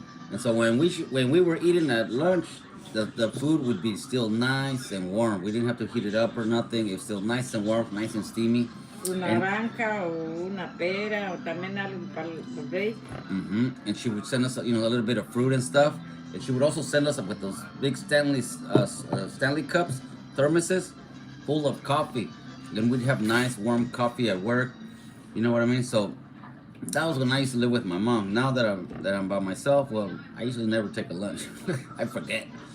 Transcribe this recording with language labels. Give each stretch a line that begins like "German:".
English: And so when we were eating at lunch, the food would be still nice and warm. We didn't have to heat it up or nothing. It was still nice and warm, nice and steamy.
Spanish: Una naranja o una pera o también algo para el break.
English: And she would send us, a little bit of fruit and stuff. And she would also send us with those big Stanley cups, thermoses, full of coffee. Then we'd have nice warm coffee at work. You know what I mean? So That was when I used to live with my mom. Now that I'm by myself, well, I usually never take a lunch. I forget.